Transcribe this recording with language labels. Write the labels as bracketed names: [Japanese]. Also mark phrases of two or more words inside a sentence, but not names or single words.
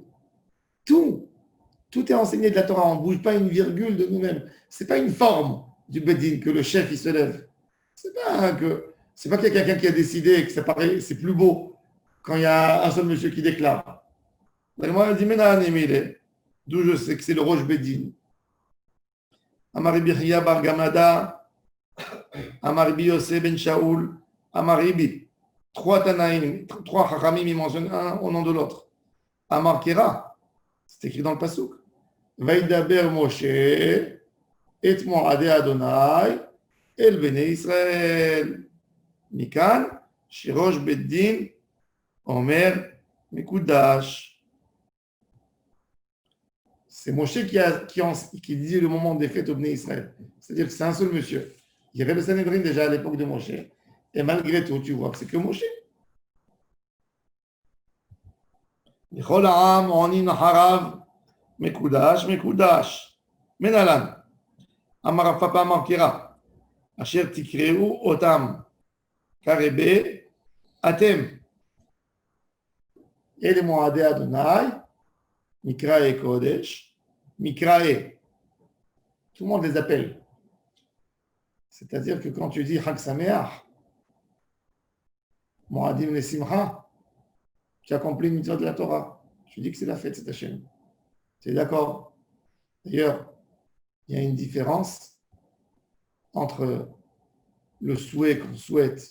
[French] Tout est enseigné de la Torah. On ne bouge pas une virgule de nous-mêmes. Ce n'est pas une forme du Beddin que le chef il se lève. Ce n'est pas qu'il y a quelqu'un qui a décidé que ça paraît, c'est plus beau quand il y a un seul monsieur qui déclare. La Gemara dit d'où je sais que c'est le [Hebrew] ראש בית דין. אמר רבי חייא בר גמדא, אמר רבי יוסי בן שאול, אמר רבי. [French] 3 Tanaïm, 3 Chachamim, ils mentionnent un au nom de l'autre. [Hebrew] אמר קרא, [French] c'est écrit dans le Pasuk. [Hebrew] וידבר משה, את מועדי אדני, אל בני ישראל. מכאן, שראש בית דין, אומר, מקודש. [French] C'est Moshe qui dit le moment des fêtes au [Hebrew] בני ישראל. [French] C'est-à-dire que c'est un seul monsieur. Il y avait le Sanhedrin déjà à l'époque de Moshe. Et malgré tout, tu vois que c'est que Moshe. [Hebrew] לכל העם עונים אחריו מקודש, מקודש. מנהלן, אמר רב פאפא אמר קירא, אשר תקראו אותם כרבה אתם. אלה מועדי אדוני, מקראי קודש, מקראי. [French] Tout le monde les appelle. C'est-à-dire que quand tu dis [Hebrew] חג שמח, מועדים לשמחה, [French] tu accomplis une mitzvah de la Torah. Tu dis que c'est la fête, c'est Hachem. Tu es d'accord? D'ailleurs, il y a une différence entre le souhait qu'on souhaite.